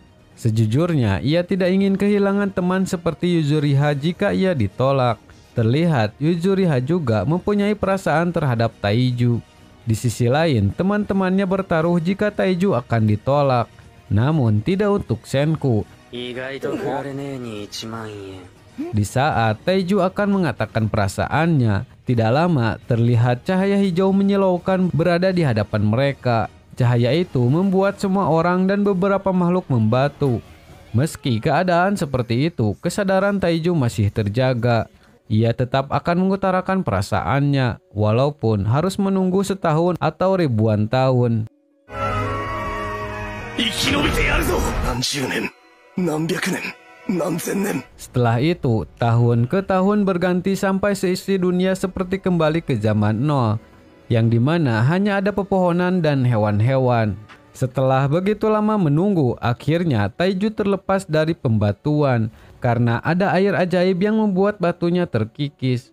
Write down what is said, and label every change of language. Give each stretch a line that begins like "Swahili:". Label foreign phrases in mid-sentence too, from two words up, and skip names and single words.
Indonesian: Sejujurnya, ia tidak ingin kehilangan teman seperti Yuzuriha jika ia ditolak. Terlihat Yuzuriha juga mempunyai perasaan terhadap Taiju. Di sisi lain, teman-temannya bertaruh jika Taiju akan ditolak. Namun tidak untuk Senku.
Japanese: 意外と振られねえに1万円。
Indonesian: Di saat Taiju akan mengatakan perasaannya, tidak lama terlihat cahaya hijau menyilaukan berada di hadapan mereka. Cahaya itu membuat semua orang dan beberapa makhluk membatu. Meski keadaan seperti itu, kesadaran Taiju masih terjaga. Ia tetap akan mengutarakan perasaannya, walaupun harus menunggu setahun atau ribuan tahun.
Japanese: 生き延びてやるぞ。何十年、何百年、何千年。
Indonesian: Setelah itu, tahun ke tahun berganti sampai seisi dunia seperti kembali ke zaman nol, yang dimana hanya ada pepohonan dan hewan-hewan. Setelah begitu lama menunggu, akhirnya Taiju terlepas dari pembatuan karena ada air ajaib yang membuat batunya terkikis.